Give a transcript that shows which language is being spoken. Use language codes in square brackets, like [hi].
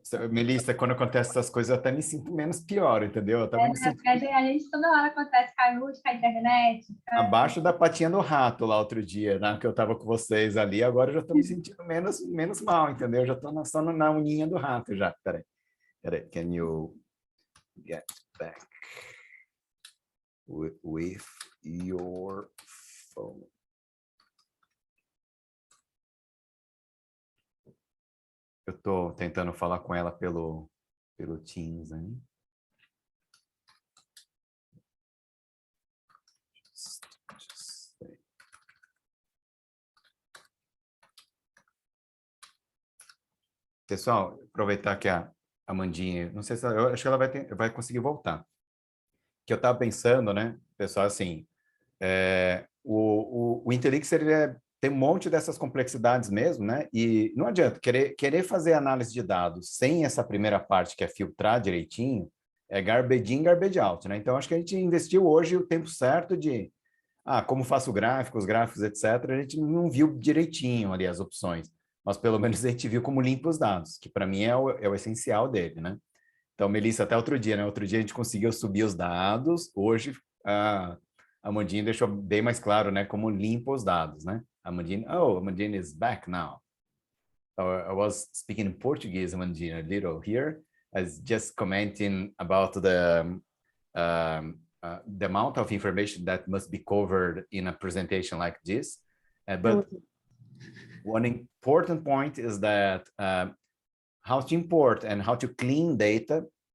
[pt] Melissa, quando acontece essas coisas, eu até me sinto menos pior, entendeu? Eu tava me sentindo Porque a gente toda hora acontece, cai luz, cai internet. abaixo da patinha do rato lá outro dia, né? Que eu tava com vocês ali, agora eu já tô me sentindo menos mal, entendeu? Eu já tô só na uninha do rato já. Peraí. [en] Can you get back with your phone? [pt] Eu tô tentando falar com ela pelo Teams, né? Pessoal, aproveitar que a Amandine, não sei se eu acho que ela vai conseguir voltar. Que eu estava pensando, né, pessoal, assim, o INTELLIXIR tem um monte dessas complexidades mesmo, né? E não adianta querer fazer análise de dados sem essa primeira parte que é filtrar direitinho, é [en] garbage in, garbage out, [pt] né? Então acho que a gente investiu hoje o tempo certo de como faço gráficos, etc. A gente não viu direitinho ali as opções, mas pelo menos a gente viu como limpa os dados, que para mim é o essencial dele, né? Então, Melissa, até outro dia, né? Outro dia a gente conseguiu subir os dados, hoje a Amandine deixou bem mais claro, né? Como limpa os dados, né? [en] Amandine is back now. So I was speaking in Portuguese, Amandine, a little here. I was just commenting about the amount of information that must be covered in a presentation like this. But one important point is that how to import and how to clean data.